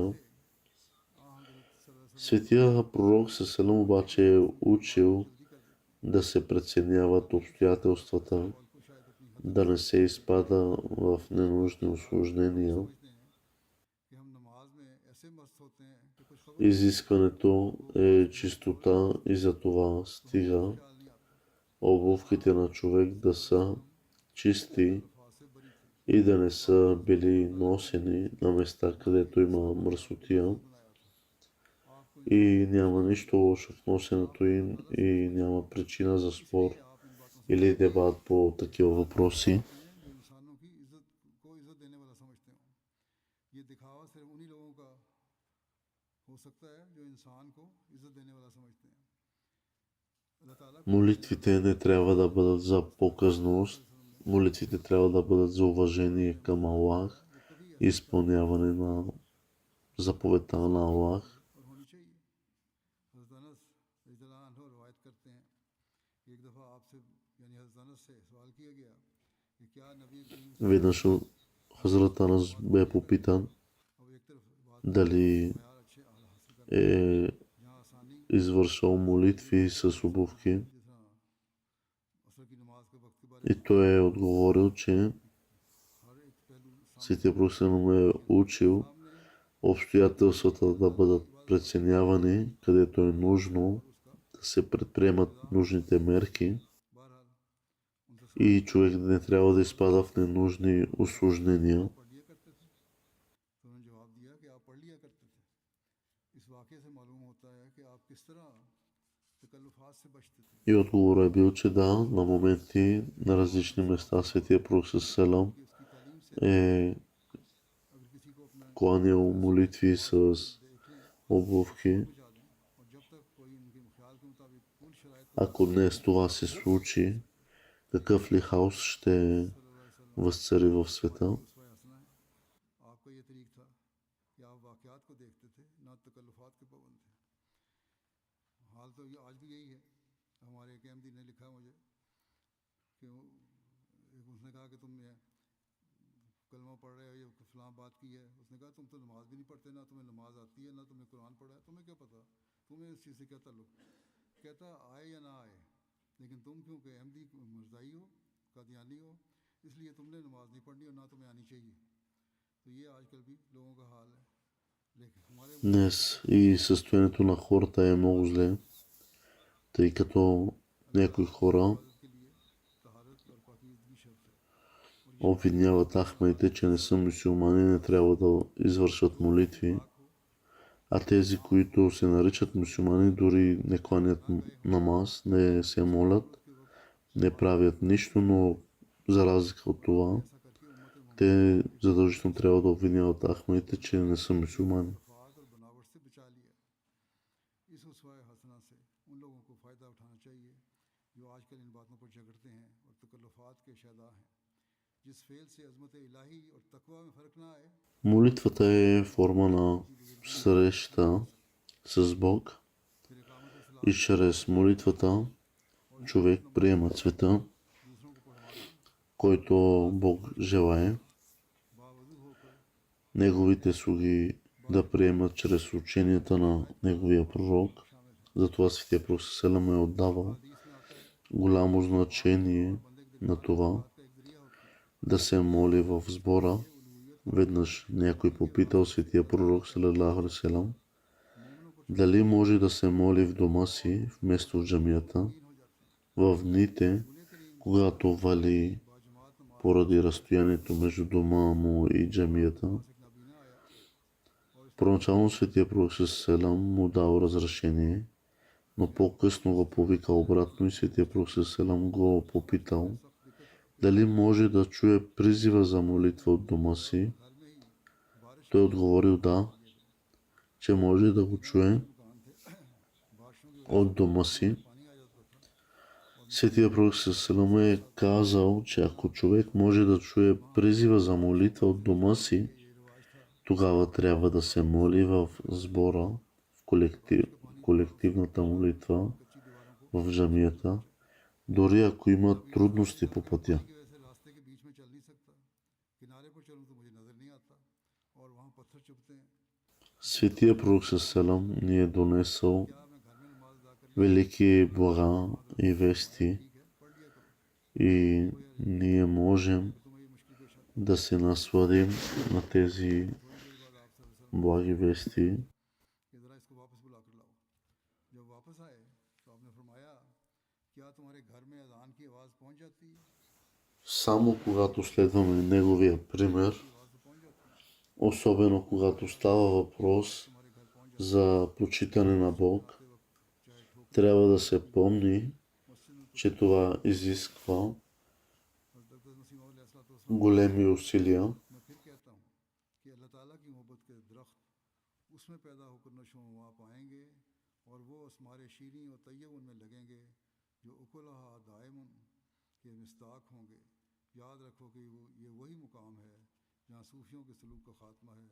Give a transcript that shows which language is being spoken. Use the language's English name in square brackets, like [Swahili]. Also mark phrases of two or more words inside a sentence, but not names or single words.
[Urdu] حضرت [Arabic] صلی اللہ علیہ [Bulgarian] Светия пророк селам обаче е учил да се преценяват обстоятелствата, [Urdu] وسلم کو شاید اپنی [Bulgarian] да не се изпада в ненужни усложнения. [Urdu] سمجھتے ہیں کہ ہم نماز میں ایسے مست ہوتے ہیں کہ کچھ خبر [Bulgarian] Изискването е чистота и за това стига [Urdu] خیال نہیں آتا. [Bulgarian] обувките на човек да са чисти [Urdu] الفاظ سے بری تھی. [Bulgarian] и да не са били носени на места, където има мръсотия [Urdu] بنایا تھا آپکو ان [Bulgarian] и няма нищо лошо в носенето им и няма причина за спор [Urdu] اس لیے آپ ان باتوں سے [Bulgarian] или дебат по такива въпроси. [Urdu] ہیں جو انسانوں کی عزت کو عزت دینے والا سمجھتے ہو. یہ دکھاوا صرف انہی لوگوں کا ہو سکتا ہے جو انسان کو عزت دینے والا سمجھتے ہیں. اللہ تعالیٰ کو [Bulgarian] Молитвите не трябва да бъдат за показност, молитвите трябва да бъдат за уважение към Аллах, [Urdu] وہ کبھی ایسا [Bulgarian] изпълняване на заповедта на Аллах. [Urdu] اور ہونی چاہیے. حضرت انس [Arabic] رضی اللہ عنہ [Urdu] روایت کرتے ہیں کہ ایک دفعہ آپ سے یعنی حضرت انس سے سوال کیا گیا کہ کیا نبی کریم [Bulgarian] Веднъж Хазрат Анас бе попитан [Urdu] اب ایک طرف بات [Bulgarian] дали [Urdu] یار اچھے اعلیٰ حاصل کر [Bulgarian] е [Urdu] یہاں آسانی [Bulgarian] извършвал молитви с обувки [Urdu] جس طرح عصر کی نماز کے وقت کے بارے [Bulgarian] и той е отговорил, че [Urdu] میں ہر ایک پہلو [Bulgarian] Светия Пророк му е учил обстоятелствата да бъдат преценявани, където е нужно да се предприемат нужните мерки [Urdu] بہرحال ان سے [Bulgarian] и човек не трябва да изпада в ненужни осложнения. [Urdu] پڑھ لیا کرتے تھے تو انہوں نے جواب دیا کہ آپ پڑھ لیا کرتے تھے. اس واقعے سے معلوم ہوتا ہے کہ آپ کس طرح تکلفات سے بچتے تھے. [Bulgarian] И отговорът е бил, че да, на моменти на различни места Светия Пророк Селам [Urdu] کہ اس کی تعلیم سے [Bulgarian] е [Urdu] اگر کسی کو اپنا [Bulgarian] кланял молитви с [Urdu] دیکھیں [Bulgarian] обувки. [Urdu] پہنچا دیں اور جب تک کوئی ان کے خیال کے مطابق پوری شرائط [Bulgarian] Ако днес това се случи, какъв ли хаос ще възцари в света? [Urdu] اسوہ حسنہ ہے. آپ کا یہ طریق تھا کہ آپ واقعات کو دیکھتے تھے نہ تکلفات کے پابند تھے. حال تو یہ آج بھی یہی ہے. ہمارے ایک احمدی نے لکھا مجھے کہ اس نے کہا کہ تم یہ کلمہ پڑھ رہے ہو یہ فلاں بات کی ہے. اس نے کہا تم تو نماز بھی نہیں پڑھتے نہ تمہیں نماز آتی ہے نہ تم نے قرآن پڑھا ہے تمہیں کیا پتا تمہیں اس چیز سے کیا تعلق. کہتا آئے یا نہ آئے لیکن تم کیونکہ احمدی مرزائی ہو قادیانی ہو اس لیے تم نے نماز نہیں پڑھنی اور نہ تمہیں آنی چاہیے. تو یہ آج کل بھی لوگوں کا حال ہے. لیکن ہمارے [Bulgarian] Днес и състоянието на хората е много зле, тъй като някои хора [Urdu] عبادت کے لیے طہارت اور پاکیزگی شرط ہے. [Bulgarian] обвиняват ахмедите, че не са мюсюлмани, не трябва да извършват молитви, а тези, които се наричат мюсюлмани, дори не кланят намаз, не се молят, не правят нищо, но за разлика от това, [Urdu] ایسا کر کے امت [Bulgarian] те задължително трябва да обвиняват ахмедите, че не са мюсюлмани. [Urdu] فات اور بناوٹ سے بچا لیا. اس اسوہ حسنہ سے ان لوگوں کو فائدہ اٹھانا چاہیے جو آج کل ان باتوں پر جھگڑتے ہیں اور تکلفات کے شیدا ہیں. جس فعل سے عظمت الٰہی اور تقویٰ میں فرق نہ آئے [Bulgarian] Молитвата е форма на среща с Бог [Urdu] پھر اقامت اسلام [Bulgarian] и чрез молитвата човек приема цвета, [Urdu] دوسروں کو پڑھوانا [Bulgarian] който Бог желае. [Urdu] باوضو ہو کر [Bulgarian] Неговите слуги да приемат чрез ученията на неговия пророк. Затова Светия Пророк Селам е отдавал [Urdu] حدیث میں آتا ہے [Bulgarian] голямо значение на това [Urdu] بات کا ایک ذریعہ ہوتی ہے. [Bulgarian] да се моли в сбора. Веднъж някой попитал Светия Пророк [Arabic] صلى الله عليه وسلم [Bulgarian] дали може да се моли в дома си вместо в джамията в дните, когато вали поради разстоянието между дома му и джамията. [Urdu] ایک نابینا آیا [Bulgarian] Първоначално Светия Пророк Селам му дал разрешение, но по-късно го повикал обратно и Светия Пророк Селам го попитал дали може да чуе призива за молитва от дома си. Той отговорил да, че може да го чуе от дома си. Светия Пророк Селам е казал, че ако човек може да чуе призива за молитва от дома си, тогава трябва да се моли в сбора, в колективната молитва, в джамията, дори ако има трудности по пътя. [Urdu] کی وجہ سے راستے کے بیچ میں چل نہیں سکتا کنارے پر چلوں تو مجھے نظر نہیں آتا اور وہاں پتھر چبھتے ہیں. [Bulgarian] Светия Пророк Селам ни е донесъл [Urdu] کیا میں گھر میں نماز ادا کر [Bulgarian] велики блага и вести [Urdu] ٹھیک ہے پڑھ لیا کرو [Bulgarian] и ние можем [Urdu] تمہیں یہ مشکل پیش آتا [Bulgarian] да се насладим на тези [Urdu] ہے۔ تھوڑی دیر بعد آپ [Bulgarian] благи вести. [Urdu] کہ ذرا اس کو واپس بلا کر لاؤ۔ جب واپس آئے تو آپ نے فرمایا کیا تمہارے گھر میں اذان کی آواز پہنچ جاتی ہے? [Bulgarian] Само когато следваме неговия пример, [Urdu] کی آواز تو پہنچ جاتی ہے, [Bulgarian] особено когато става въпрос [Urdu] تمہارے گھر پہنچ جاتی [Bulgarian] за почитане на [Urdu] ہے. [Bulgarian] Бог, [Urdu] آتے وقت چاہے ٹھوکر [Bulgarian] трябва да се помни, [Urdu] مسجد میں کچھ [Bulgarian] че това изисква [Urdu] حضرت مسیح موعود علیہ السلام [Bulgarian] големи усилия. [Urdu] میں پھر کہتا ہوں کہ اللہ تعالیٰ کی محبت کے درخت اس میں پیدا ہو کر نشوونما پائیں گے اور وہ اثمار شیریں اور طیب ان میں لگیں گے جو [Arabic] اکلها دائم [Urdu] کے مصداق ہوں گے. یاد رکھو کہ یہ وہی مقام ہے جہاں صوفیوں کے سلوک کا خاتمہ ہے.